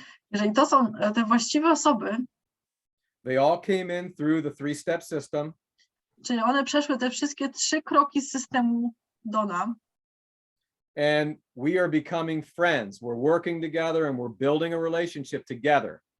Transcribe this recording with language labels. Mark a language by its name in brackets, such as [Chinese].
[Polish] Jeżeli to są te właściwe osoby, [English] they all came in through the 3-step system. [Polish] czyli one przeszły te wszystkie 3 kroki z systemu Dona. [English] And we are becoming friends. We're working together and we're building a relationship together.